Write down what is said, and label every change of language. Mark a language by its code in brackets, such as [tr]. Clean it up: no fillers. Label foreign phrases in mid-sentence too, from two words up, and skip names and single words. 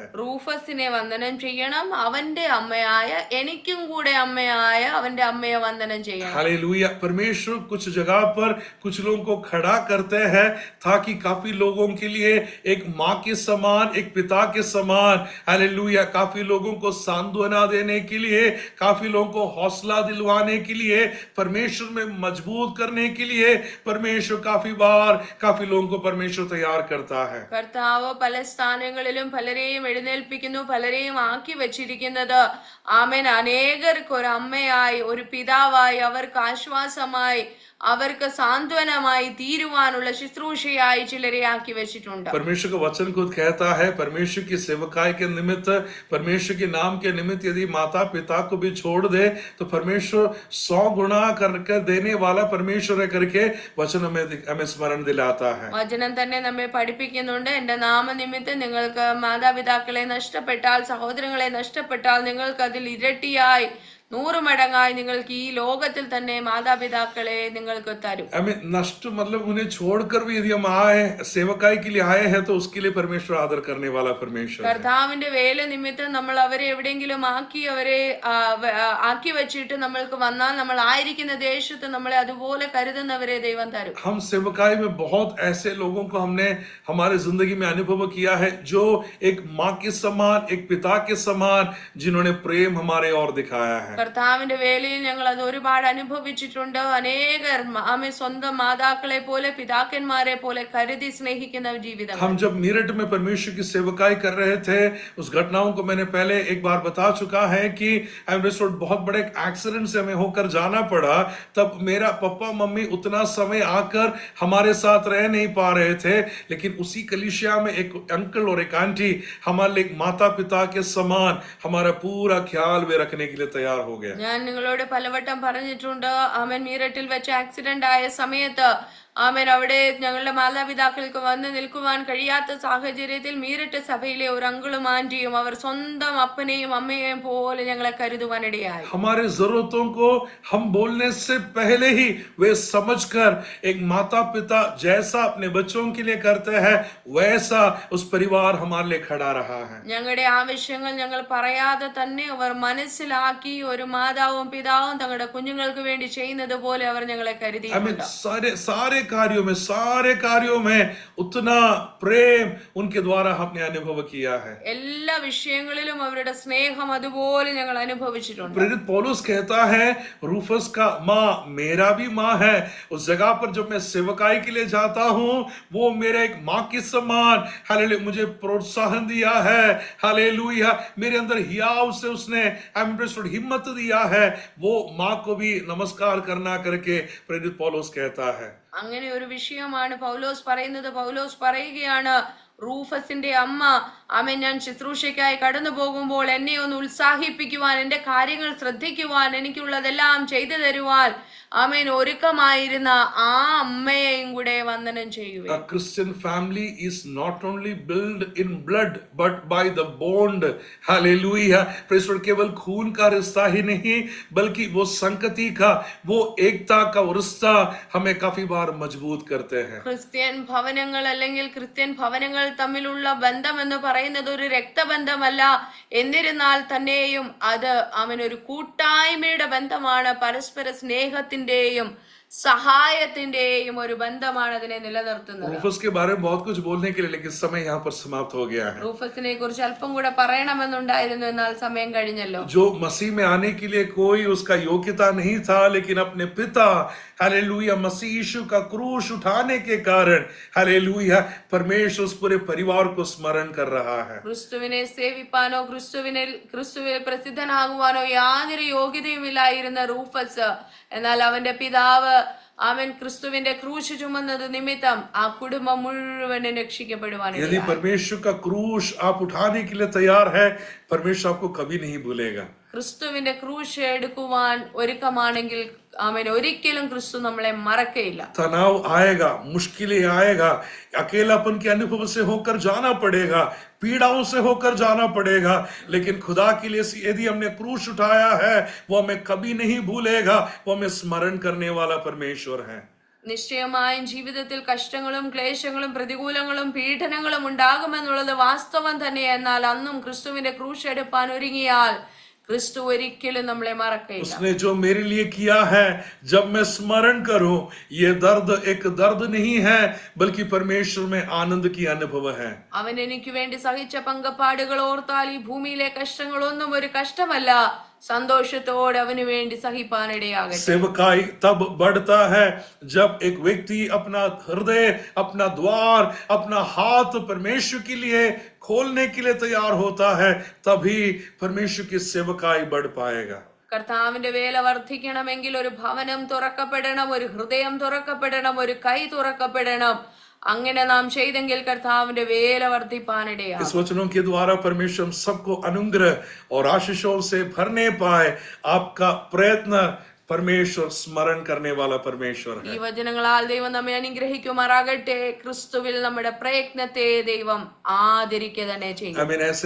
[ml] റൂഫസിനെ വന്ദനം ചെയ്യണം, അവന്റെ അമ്മയായ എനിക്കും കൂടെ അമ്മയായ അവന്റെ അമ്മയെ വന്ദനം ചെയ്യണം. [hi] हालेलुया। परमेश्वर कुछ जगह पर कुछ लोगों को खड़ा करते हैं ताकि काफी लोगों के लिए एक माँ के समान, एक पिता के समान, हालेलुया, काफी लोगों को सांत्वना देने के लिए, काफी लोगों को हौसला दिलवाने के लिए, परमेश्वर में मजबूत करने के लिए परमेश्वर काफी बार काफी लोगों को परमेश्वर तैयार करता है। [ml] കർത്താവ് പല സ്ഥാനങ്ങളിലും പലരെയും എഴുന്നേൽപ്പിക്കുന്നു, പലരെയും ആക്കി വെച്ചിരിക്കുന്നത് ആമേൻ അനേകർക്ക് ഒരു അമ്മയായി, ഒരു പിതാവായി, അവർക്ക് ആശ്വാസമായി, അവർക്ക് സാന്ത്വനമായി തീരുവാനുള്ള ശുശ്രൂഷയായി ചിലരെ ആക്കി വെച്ചിട്ടുണ്ട്. [hi] परमेश्वर का वचन खुद कहता है, परमेश्वर की सेवकाई के निमित्त, परमेश्वर के नाम के निमित्त यदि माता पिता को भी छोड़ दे तो परमेश्वर 100 गुना करके देने वाला परमेश्वर है करके वचन हमें स्मरण दिलाता है। [ml] വചനം തന്നെ നമ്മെ പഠിപ്പിക്കുന്നുണ്ട്. എന്റെ നാമനിമിത്തം നിങ്ങൾക്ക് മാതാപിതാക്കളെ നഷ്ടപ്പെട്ടാൽ, സഹോദരങ്ങളെ നഷ്ടപ്പെട്ടാൽ, നിങ്ങൾക്ക് അതിൽ ഇരട്ടിയായി 100 മടങ്ങായി നിങ്ങൾക്ക് ഈ ലോകത്തിൽ തന്നെ മാതാപിതാക്കളെ നിങ്ങൾക്ക് തരും. [hi] हमें नष्ट मतलब उन्हें छोड़कर भी यदि हम आए, सेवकाई के लिए आए हैं, तो उसके लिए परमेश्वर आदर करने वाला परमेश्वर है। [ml] കർത്താവിന്റെ വേല നിമിത്തം നമ്മൾ അവരെ എവിടെയെങ്കിലും അവരെ ആക്കി വെച്ചിട്ട് നമ്മൾക്ക് വന്നാൽ നമ്മൾ ആയിരിക്കുന്ന ദേശത്ത് നമ്മളെ അതുപോലെ കരുതുന്നവരെ ദൈവം തരും. [hi] हम सेवकाई में बहुत ऐसे लोगों को हमने हमारे जिंदगी में अनुभव किया है जो एक माँ के समान, एक पिता के समान, जिन्होंने प्रेम हमारे और दिखाया है। [ml] കർത്താവിന്റെ വേലയിൽ ഞങ്ങൾ അത് ഒരുപാട് അനുഭവിച്ചിട്ടുണ്ട്. അനേകർ ആമേ സ്വന്തം മാതാക്കളെ പോലെ, പിതാക്കന്മാരെ പോലെ കരുതി സ്നേഹിക്കുന്ന ജീവിതം. [hi] हम जब मेरठ में परमेश्वर की सेवकाई कर रहे थे, उस घटनाओं को मैंने पहले एक बार बता चुका है कि बहुत बड़े एक्सीडेंट से हमें होकर जाना पड़ा। तब मेरा पापा मम्मी उतना समय आकर हमारे साथ रह नहीं पा रहे थे, लेकिन उसी कलीसिया में एक अंकल और एक आंटी हमारे लिए माता पिता के समान हमारा पूरा ख्याल वे रखने के लिए तैयार हो गया। [ml] ഞാൻ നിങ്ങളോട് പലവട്ടം പറഞ്ഞിട്ടുണ്ട്, ആമേൻ മീററ്റിൽ വെച്ച് ആക്സിഡന്റ് ആയ സമയത്ത് ആമേൻ അവിടെ ഞങ്ങളുടെ മാതാപിതാക്കൾക്ക് വന്ന് നിൽക്കുവാൻ കഴിയാത്ത സാഹചര്യത്തിൽ മീററ്റ് സഭയിലെ ഒരു അങ്കിളും ആന്റിയും അവർ സ്വന്തം അപ്പനെയും അമ്മയെയും പോലെ ഞങ്ങളെ കരുതുവാനിടയായി. [hi] हमारे जरूरतों को हम बोलने से पहले ही वे समझकर एक माता पिता जैसा अपने बच्चों के लिए करते हैं वैसा उस परिवार हमारे लिए खड़ा रहा है। [ml] ഞങ്ങളുടെ ആവശ്യങ്ങൾ ഞങ്ങൾ പറയാതെ തന്നെ അവർ മനസ്സിലാക്കി ഒരു മാതാവും പിതാവും തങ്ങളുടെ കുഞ്ഞുങ്ങൾക്ക് വേണ്ടി ചെയ്യുന്നത് പോലെ അവർ ഞങ്ങളെ കരുതിയിട്ടുണ്ട്. [hi] सारे कार्यों में उतना प्रेम उनके द्वारा हमने अनुभव किया है। [ml] എല്ലാ വിഷയങ്ങളിലും അവരുടെ സ്നേഹം അതുപോലെ ഞങ്ങൾ അനുഭവിച്ചിട്ടുണ്ട്. [hi] प्रेरित पौलुस कहता है, रूफस का माँ मेरा भी माँ है। उस जगह पर जब मैं सेवकाई के लिए जाता हूँ, वो मेरा एक माँ के समान, हालेलुया, मुझे प्रोत्साहन दिया है। हालेलुया, मेरे अंदर हियाव से उसने हिम्मत दिया है। वो माँ को भी नमस्कार करना करके प्रेरित पौलुस कहता है। [ml] അങ്ങനെ ഒരു വിഷയമാണ് പൗലോസ് പറയുന്നത്. പൗലോസ് പറയുകയാണ്, റൂഫസിന്റെ അമ്മ ആമേൻ ഞാൻ ശുശ്രൂഷയ്ക്കായി കടന്നു പോകുമ്പോൾ എന്നെ ഒന്ന് ഉത്സാഹിപ്പിക്കുവാൻ, എന്റെ കാര്യങ്ങൾ ശ്രദ്ധിക്കുവാൻ, എനിക്കുള്ളതെല്ലാം ചെയ്തു തരുവാൻ ആമേൻ ഒരുക്കമായിരുന്ന ആ അമ്മയെയും കൂടെ വന്ദനം ചെയ്യുക. [en] A Christian family is not only built in blood but by the bond. Hallelujah. Praise the Lord. [hi] केवल खून का रिश्ता ही नहीं बल्कि वो संगति का, वो एकता का रिश्ता हमें काफी बार मजबूत करते हैं. [ml] ക്രിസ്ത്യൻ ഭവനങ്ങൾ അല്ലെങ്കിൽ ക്രിസ്ത്യൻ ഭവനങ്ങൾ തമ്മിലുള്ള ബന്ധം എന്ന് പറയുന്നത് ഒരു രക്തബന്ധമല്ല. എന്നിരുന്നാൽ തന്നെയും അത് അവൻ ഒരു കൂട്ടായ്മയുടെ ബന്ധമാണ്. പരസ്പര സ്നേഹത്തിന്റെയും സഹായത്തിന്റെയും ഒരു ബന്ധമാണ് അതിനെ നിലനിർത്തുന്നത്. [hi] रूफस के बारे में बहुत कुछ बोलने के लिए, लेकिन समय यहाँ पर समाप्त हो गया है. [ml] റൂഫസിനെ കുറിച്ച് അല്പം കൂടെ പറയണമെന്നുണ്ടായിരുന്നു, എന്നാൽ സമയം കഴിഞ്ഞല്ലോ. [hi] जो मसीह में आने के लिए कोई उसका योग्यता नहीं था, लेकिन अपने पिता हालेलुया मसीह यीशु का क्रूस उठाने के कारण हालेलुया परमेश्वर उस पूरे परिवार को स्मरण कर रहा है. [ml] ക്രിസ്തുവിനെ സേവിപ്പാനോ ക്രിസ്തുവിൽ പ്രസിദ്ധനാകുവാനോ യാതൊരു യോഗ്യതയുമില്ലായിരുന്ന റൂഫസ്, എന്നാൽ അവന്റെ പിതാവ് അവൻ ക്രിസ്തുവിന്റെ ക്രൂശ് ചുമന്നത് നിമിത്തം ആ കുടുംബം മുഴുവനും രക്ഷിക്കപ്പെടുവാൻ. [hi] यदि परमेश्वर का क्रूस आप उठाने के लिए तैयार है, परमेश्वर आपको कभी नहीं भूलेगा. [ml] ക്രിസ്തുവിന്റെ ക്രൂശ് എടുക്കുവാൻ ഒരുക്കമാണെങ്കിൽ ആമേൻ ഒരിക്കലും ക്രിസ്തു നമ്മളെ മറക്കയില്ല. [hi] तनाव आएगा, मुश्किलें आएगा, अकेलापन के अनुभव से होकर जाना पड़ेगा, पीड़ाओं से होकर जाना पड़ेगा, लेकिन खुदा के लिए यदि हमने क्रूस उठाया है वो हमें कभी नहीं भूलेगा. वो हमें स्मरण करने वाला परमेश्वर है. [ml] നിശ്ചയമായും ജീവിതത്തിൽ കഷ്ടങ്ങളും ക്ലേശങ്ങളും പ്രതികൂലങ്ങളും പീഡനങ്ങളും ഉണ്ടാകുമെന്നുള്ളത് വാസ്തവം തന്നെ. എന്നാൽ അന്നും ക്രിസ്തുവിന്റെ ക്രൂശ് എടുപ്പാൻ ഒരുങ്ങിയാൽ क्रिस्तु ഒരിക്കലും നമ്മളെ മറക്കയില്ല. [hi] उसने जो मेरे लिए किया है, जब मैं स्मरण करूं, ये दर्द एक दर्द नहीं है बल्कि परमेश्वर में आनंद की अनुभव है. [ml] അവൻ എനിക്ക് വേണ്ടി സഹിച്ച പങ്കപ്പാടുകൾ ഓർത്താൽ ഈ ഭൂമിയിലെ കഷ്ടങ്ങളൊന്നും ഒരു കഷ്ടമല്ല, संतोषത്തോടെ അവന് വേണ്ടി സഹിപ്പാനിടയാകട്ടെ. [hi] सेवकाई तब बढ़ता है जब एक व्यक्ति अपना हृदय, अपना द्वार, अपना हाथ परमेश्वर के लिए खोलने के लिए तैयार होता है, तभी परमेश्वर की सेवकाई बढ़ पाएगा. [ml] കർത്താവിന്റെ വേല വർദ്ധിക്കണമെങ്കിൽ ഒരു ഭവനം തുറക്കപ്പെടണം, ഒരു ഹൃദയം തുറക്കപ്പെടണം, ഒരു കൈ തുറക്കപ്പെടണം. അങ്ങനെ നാം ചെയ്തെങ്കിൽ കർത്താവിന്റെ വേല വർദ്ധിപ്പാനിടയാകും. [hi] इस वचनों के द्वारा परमेश्वर हम सबको अनुग्रह और आशीषों से भरने पाए. आपका प्रयत्न परमेश्वर स्मरण करने वाला परमेश्वर है. [ml] ഈ വചനങ്ങളാൽ ദൈവം നമ്മെ അനുഗ്രഹിക്കുമാറാകട്ടെ. ക്രിസ്തുവിൽ നമ്മുടെ പ്രയത്നത്തെ ദൈവം ആദരിക്കുക തന്നെ ചെയ്യും. [hi] आमीन. ऐसे